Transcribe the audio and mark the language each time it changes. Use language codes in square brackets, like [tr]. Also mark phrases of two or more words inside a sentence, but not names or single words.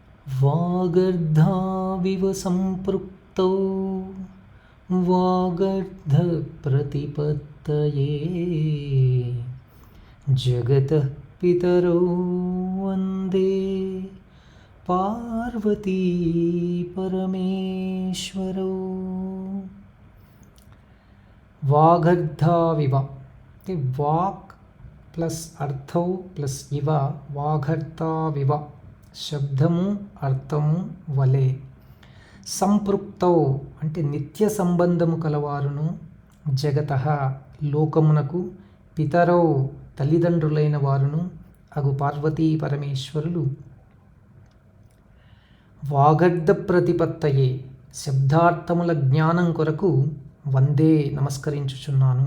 [sa] वागर्धाविव सम्पृक्तौ वागर्धप्रतिपत्तये जगतः पितरौ वन्दे पार्वती परमेश्वरौ. [te] వాగర్ధావివ అంటే వాక్ ప్లస్ అర్థౌ ప్లస్ ఇవ వాగర్ధావివ శబ్దము అర్థము వలె. సంపృక్తౌ అంటే నిత్య సంబంధము కలవారును జగతః లోకమునకు పితరౌ తల్లిదండ్రులైన వారును అగు పార్వతీ పరమేశ్వరులు [sa] వాగర్ధ ప్రతిపత్తయే [te] శబ్దార్థముల జ్ఞానం కొరకు వందే నమస్కరించుచున్నాను.